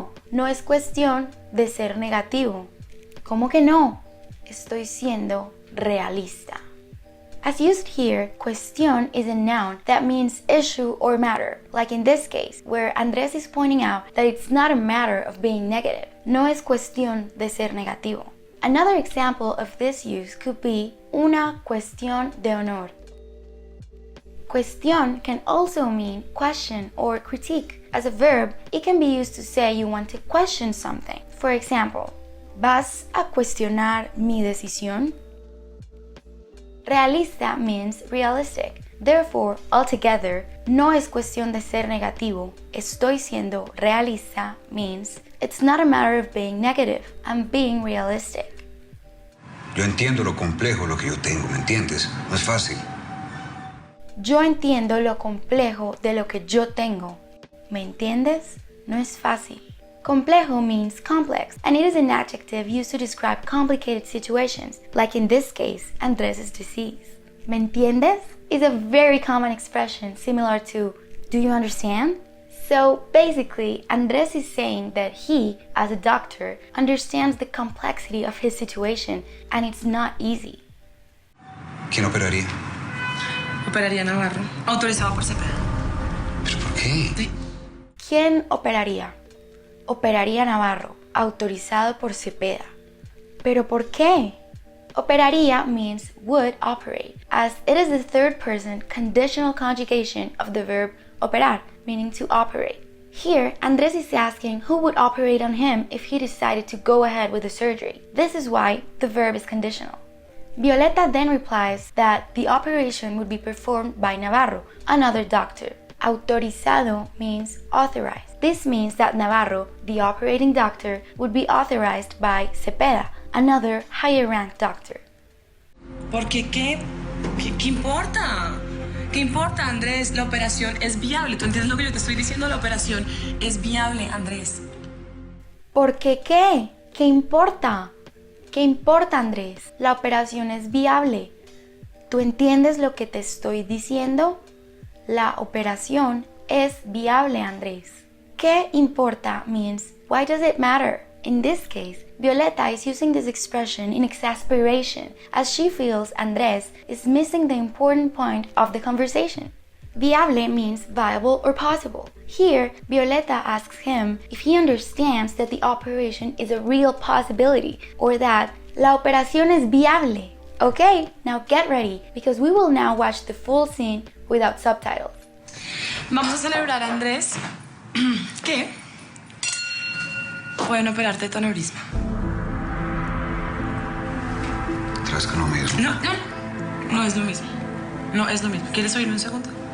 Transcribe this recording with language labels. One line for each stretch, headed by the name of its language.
Spanish: No es cuestión de ser negativo. ¿Cómo que no? Estoy siendo realista.
English: As used here, cuestión is a noun that means issue or matter, like in this case, where Andrés is pointing out that it's not a matter of being negative.
Spanish: No es cuestión de ser negativo.
English: Another example of this use could be
Spanish: una cuestión de honor.
English: Cuestión can also mean question or critique. As a verb, it can be used to say you want to question something. For example,
Spanish: ¿vas a cuestionar mi decisión?
English: Realista means realistic. Therefore, altogether,
Spanish: no es cuestión de ser negativo. Estoy siendo realista
English: means it's not a matter of being negative. I'm being realistic.
Spanish: Yo entiendo lo complejo, lo que yo tengo, ¿me entiendes? No es fácil. Yo entiendo lo complejo de lo que yo tengo. ¿Me entiendes? No es fácil.
English: Complejo means complex, and it is an adjective used to describe complicated situations, like in this case, Andrés' disease.
Spanish: ¿Me entiendes?
English: Is a very common expression similar to, do you understand? So basically, Andrés is saying that he, as a doctor, understands the complexity of his situation, and it's not easy.
Spanish: ¿Quién operaría? Operaría Navarro, autorizado por Cepeda. ¿Pero por qué? Sí. ¿Quién operaría? Operaría Navarro, autorizado por Cepeda. ¿Pero por qué?
English: Operaría means would operate, as it is the third person conditional conjugation of the verb operar, meaning to operate. Here, Andrés is asking who would operate on him if he decided to go ahead with the surgery. This is why the verb is conditional. Violeta then replies that the operation would be performed by Navarro, another doctor. Autorizado means authorized. This means that Navarro, the operating doctor, would be authorized by Cepeda, another higher-ranked doctor.
Spanish: Porque ¿qué importa? ¿Qué importa, Andrés? La operación es viable. ¿Tú entiendes lo que yo te estoy diciendo? La operación es viable, Andrés. ¿Por qué qué? ¿Qué importa? ¿Qué importa, Andrés? La operación es viable. ¿Tú entiendes lo que te estoy diciendo? La operación es viable, Andrés. ¿Qué importa
English: means why does it matter? In this case, Violeta is using this expression in exasperation as she feels Andrés is missing the important point of the conversation. Viable means viable or possible. Here, Violeta asks him if he understands that the operation is a real possibility or that
Spanish: la operación es viable.
English: Okay, now get ready because we will now watch the full scene without subtitles.
Spanish: Vamos a celebrar, Andrés, que pueden operarte de tu aneurisma. ¿Crees que no mismo? No es lo mismo. No es lo mismo. ¿Quieres oírme un segundo?